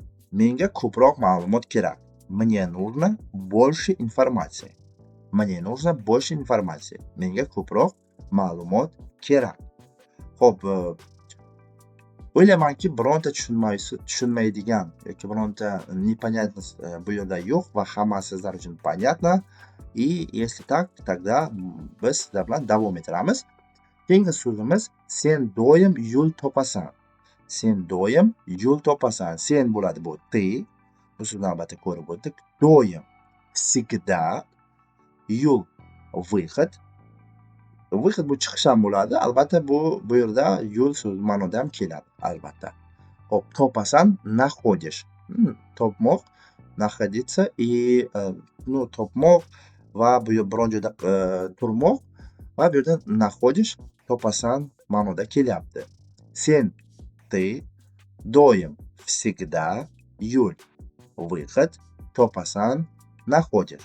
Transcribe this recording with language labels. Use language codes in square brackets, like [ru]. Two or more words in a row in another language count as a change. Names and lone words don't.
[uz] Menga ko'proq ma'lumot kerak. [ru] Мне нужно больше информации. Мне нужно больше информации. [uz] Menga ko'proq ma'lumot kerak. Xo'p, o'ylaymanki bironta tushunmaydigan yoki bironta непонятность bu yerda yo'q va hammasi sizlar uchun понятно. [ru] И если так, тогда [uz] biz sizlar bilan davom ettiramiz. Keyingi so'zimiz sen doim yo'l topasan. Sen doim yo'l topasan. Sen bo'ladi bu ты. Bu so'zni albatta ko'rib o'tdik. Doim всегда, yo'l выход. Выход bu chiqish ham bo'ladi. Albatta bu yerda yo'l so'zi ma'noda ham keladi, albatta. Hop, topasan, находишь. Topmoq, [ru] находиться и [uz] topmoq va bu biron joyda turmoq va bu yerda находишь, topasan ma'noda kelyapti. Sen, ты, doim, всегда, yo'l, выход, topasan, находишь.